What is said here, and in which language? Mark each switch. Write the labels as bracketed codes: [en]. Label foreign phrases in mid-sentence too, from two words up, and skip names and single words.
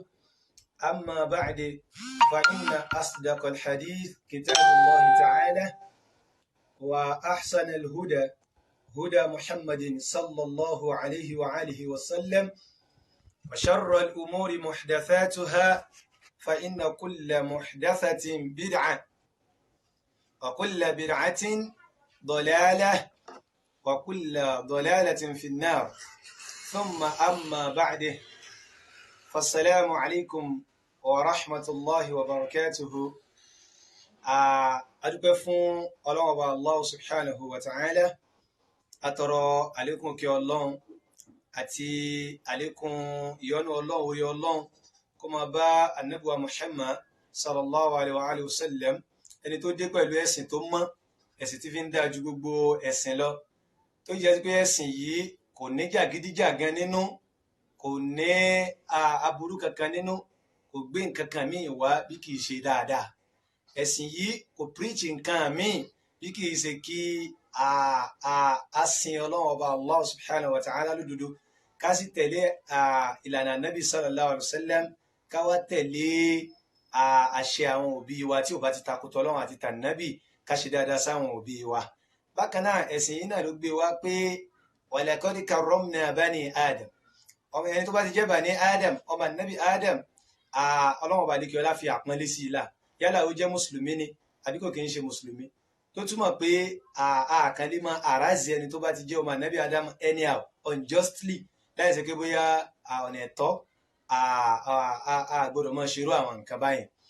[ar] أما بعد فإن أصدق الحديث كتاب الله تعالى وأحسن الهدى هدى محمد صلى الله عليه وآله وسلم وشر الأمور محدثاتها فإن كل محدثة بدعة وكل بدعة ضلالة وكل ضلالة في النار. ثم أما بعد فالسلام عليكم ورحمة الله وبركاته. [yo] adúpẹ́ fún Ọlọ́run Ọba [ar] الله سبحانه وتعالى, [yo] atọrọ àlékún kí Ọlọ́run àti àlékún ìyọ́nú Ọlọ́run orí Ọlọ́run kó máa bá Ànábì wa Muhammad [ar] صلى الله عليه وسلم, [yo] ẹni tó dé pẹ̀lú ẹ̀sìn tó mọ́, ẹ̀sìn tí fi ń dáa ju gbogbo ẹ̀sìn lọ, tó jẹ́ pé ẹ̀sìn yìí kò ní jàgídíjàgan nínú, kò ní aburú kankan nínú, kò gbé nǹkan kan míì wá bí kì í ṣe dáadáa. Ẹ̀sìn yìí kò preach nǹkan míì bí kì í ṣe kí a sin Ọlọ́run Ọba [ar] الله سبحانه وتعالى [yo] lódodo, ká sì tẹ̀lé ìlànà Nabi [ar] صلى الله عليه وسلم, [yo] ká wá tẹ̀lé àṣẹ àwọn òbí wa tí ò bá ti takùtọ Ọlọ́run àti tànàbì, ká ṣe dáadáa sáwọn òbí wa. Bákan náà ẹ̀sìn yìí náà ló gbé wá pé [ar] ولقد كرمنا بني آدم, [yo] ọmọ ẹni tó bá ti jẹ́ [ar] بني آدم, [yo] ọmọ Nabi Adam, Ọlọ́run Ọba lékè ọlá fi àpọ́nlé sí i la, yálà ó jẹ́ mùsùlùmí ni àbí kò kì í ṣe mùsùlùmí, tó túmọ̀ pé àkànlé máa àrázì ẹni tó bá ti jẹ́ ọmọ Nabi Adam [en] anyhow unjustly, [yo] láì ṣe pé bóyá ọ̀nà ẹ̀tọ́ gbọ́dọ̀ máa ṣerú àwọn nǹkan báyìí.